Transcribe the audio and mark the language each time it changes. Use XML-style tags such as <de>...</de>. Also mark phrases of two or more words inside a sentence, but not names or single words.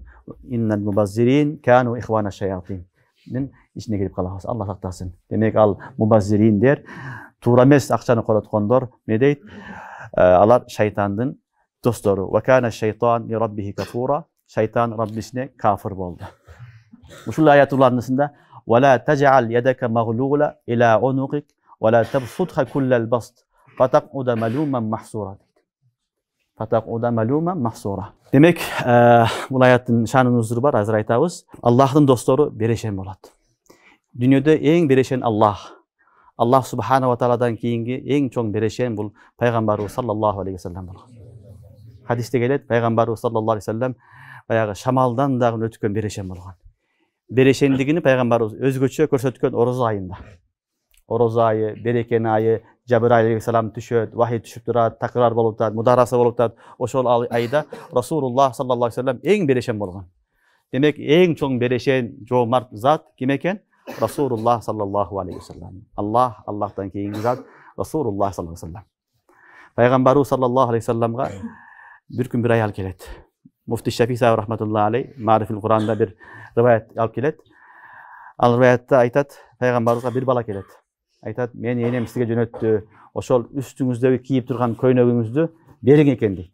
<ar>إن المبذرين كانوا إخوان الشياطين.</ar> <ky>Ичине кирип калабыз. Алла сактасын. Демек ал мубаззириндер туура эмес акчаны короткондор, не дейт? Алар шайтандын достору.</ky> <ar>وكان الشيطان لربه كفورا.</ar> <ky>Шайтан Раббисине кафир болду. Ушул аятулардын ичинде</ky> <ar>ولا تجعل يدك مغلولة إلى عنقك ولا تبسطها كل البسط فتقعد ملوما محسورا. فتقعد ملوما محسورا.</ar> <ky>Демек, бул аяттын шанын узуру бар, азыр айтабыз. Аллахтын достору берешен болот. Дүйнөдө эң берешен Аллах.</ky> <ar>الله سبحانه وتعالى</ar> <ky>кийинки эң чоң берешен бул пайгамбарыбыз</ky> <ar>صلى الله عليه وسلم</ar> <ky>болгон. Хадисте келет, пайгамбарыбыз</ky> <ar>صلى الله عليه وسلم</ar> <ky>баягы шамалдан дагы өткөн берешен болгон. Берешендигини пайгамбарыбыз өзгөчө көрсөткөн орозо айында. Орозо айы, берекен айы, Жабраил алейхиссалам түшөт, вахий түшүп турат, такрар болуп турат, мудараса болуп турат. Ошол айда</ky> <ar>رسول الله صلى الله عليه وسلم</ar> <ky>эң берешен болгон. Демек, эң чоң берешен жоомарт зат ким экен?</ky> <ar>رسول الله صلى الله عليه وسلم.</ar> <ky>Аллахтан кийинки зат</ky> <ar>رسول الله صلى الله عليه وسلم.</ar> <ky>Пайгамбарыбыз</ky> <ar>صلى الله عليه وسلم</ar> <ky>бир күн бир аял келет. Муфти Шафи сахаб</ky> <ar>رحمة الله عليه</ar> <ky>Марифил Куранда бир риваят алып келет. Ал риваятта айтат, пайгамбарыбызга бир бала келет. Айтат, мен энем сизге жөнөттү, ошол үстүңүздөгү кийип турган көйнөгүңүздү бериң экен дейт.</ky>